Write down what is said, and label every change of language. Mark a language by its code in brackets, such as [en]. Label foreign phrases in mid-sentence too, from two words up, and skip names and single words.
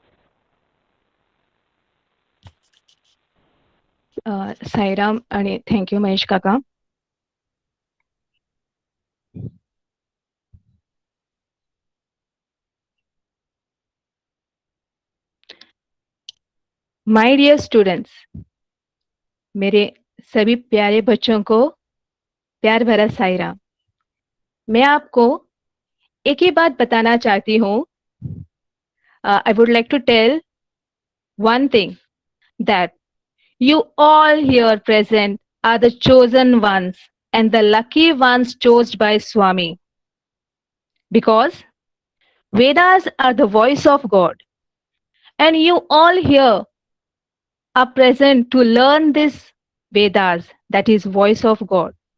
[kok] साईराम आणि थँक्यू महेश काका. [en] my dear students, [hi] मेरे सभी प्यारे बच्चों को प्यार भरा साईराम. मैं आपको एक ही बात बताना चाहती हूँ. [en] I would like to tell one thing, that you all here present are the chosen ones and the lucky ones chosen by Swami, because Vedas are the voice of God and you all here are present to learn this Vedas, that is voice of God.